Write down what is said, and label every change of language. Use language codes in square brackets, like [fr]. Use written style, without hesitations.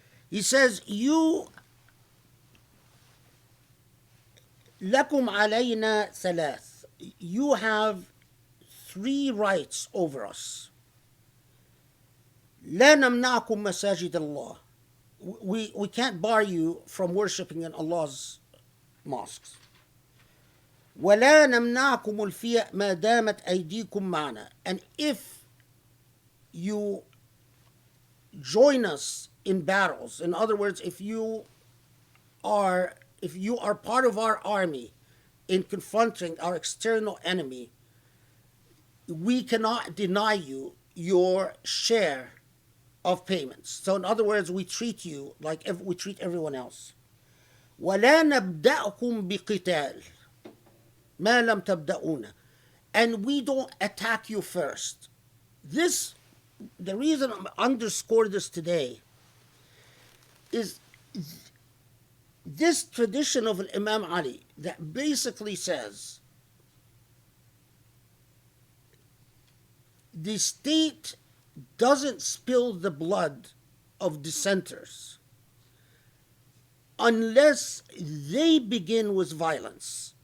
[en] He says, you [ar] لكم علينا ثلاث. [en] You have 3 rights over us. [ar] لا نمنعكم مساجد الله. [en] We can't bar you from worshipping in Allah's mosques. [ar] ولا نمنعكم الفيء ما دامت أيديكم معنا. [en] And if you join us in battles, in other words, if you are part of our army in confronting our external enemy, we cannot deny you your share of payments. So in other words, we treat you like we treat everyone else. [ar] ولا نبدأكم بقتال ما لم تبدأونا. [en] And we don't attack you first. The reason I underscore this today is this tradition of Imam Ali that basically says the state doesn't spill the blood of dissenters unless they begin with violence.